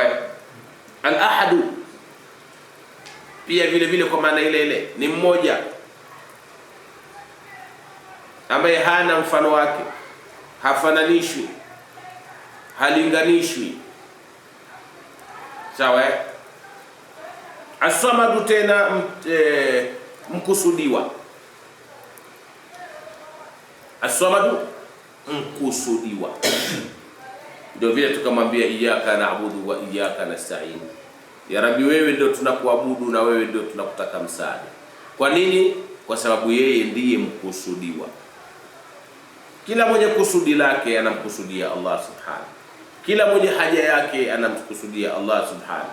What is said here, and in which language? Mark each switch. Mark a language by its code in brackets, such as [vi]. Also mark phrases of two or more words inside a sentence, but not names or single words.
[sw] Alahadu pia vile vile kwa maana ile ile, ni mmoja ambaye hana mfano wake, hafananishwi, halinganishwi. Sawa. As-samadu, tena mkusudiwa. As-samadu, mkusudiwa. Ndio vile tukamwambia [ar] إياك نعبد وإياك نستعين. [sw] Ya Rabbi, wewe ndio tunakuabudu na wewe ndio tunakutaka msaada. Kwa nini? Kwa sababu yeye ndiye mkusudiwa. Kila mwenye kusudi lake anamkusudia Allah subhanahu. Kila mwenye haja yake anamkusudia Allah subhanahu.